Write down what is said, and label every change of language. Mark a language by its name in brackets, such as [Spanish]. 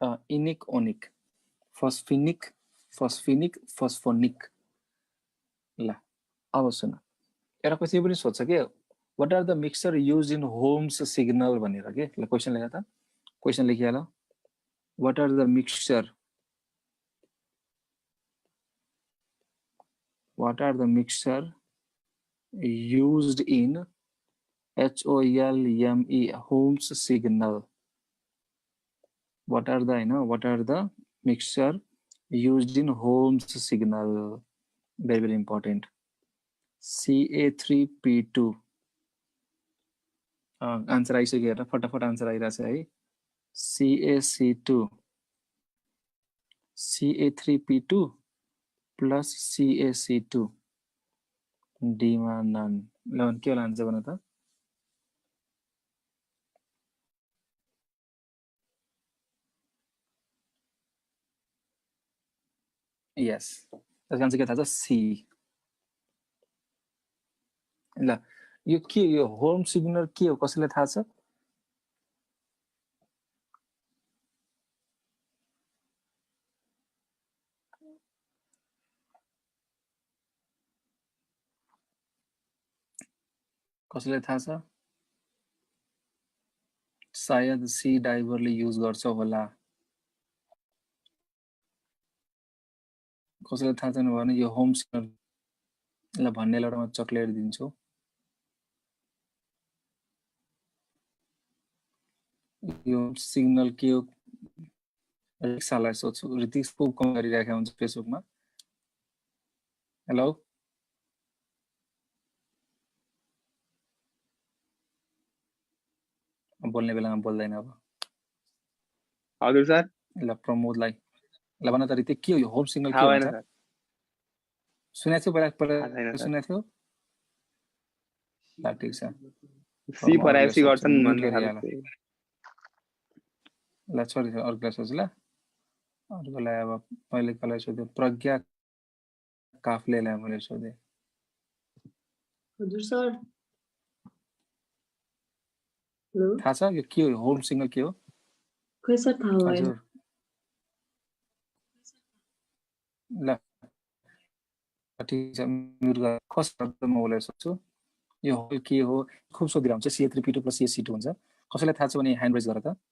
[English] Inic, onic, phosphinic, phosphinic, phosphonic. [Nepali] ल अब सुन, एउटा क्वेशन पनि सोध्छ के, [English] what are the mixture used in Holmes signal [Nepali] भनेर के। ल क्वेशन लेख त, question लेखिहाल, [English] what are the mixture, what are the mixture used in HOLME, Holmes signal? What are the, what are the mixture used in Holmes signal? Very, very important. Ca3P2. [Nepali] Answer आइसक्यो हेर, फटाफट answer आइरहेछ है। CaC2, Ca3P2 plus CaC2, D मा non. ल के होला answer भन त? यस, त्यसको आन्सर के थाहा छ? C. ल यो के, यो होम सिग्नल के हो, कसैलाई थाहा छ? कसैलाई थाहा छ? सायद सी डाइभरले युज गर्छ होला। कसैलाई थाहा छैन भने यो होम सिग्नल भन्नेलाई म चक्लेट दिन्छु। यो सिग्नल के हो रिक्सालाई सोध्छु। ऋतिक को कम गरिराखेको हुन्छ फेसबुकमा। हेलो बोल्ने बेलामा बोल्दैन अब। हजुर सर। ल प्रमोदलाई ल भन त ऋतिक के हो यो होम सिग्नल के थाहा भएन हुन्छ? सर। सुनेको छु पहिला थाहा छैन सर। सुनेको थियो। ल ठिक छ। सी फराएपछि गर्छन् म्युट भन्ने गरेर खालको। ल छोरी अर्कोलाई सोच ल। अर्कोलाई अब मैले कसलाई सोधेँ? प्रज्ञा काफ्लेलाई मैले सोधेँ। हजुर सर। हेलो थाहा छ यो के हो होम सिग्नल के हो? खै सर थाहा भएन। हजुर ल ठिक छ म्युट गरेर कसरी म उसलाई सोध्छु यो के हो? खुब सोधिरहेको हुन्छ CA3P2 + CaC2 हुन्छ। कसैलाई थाहा छ भने ह्यान्ड रेज गर त।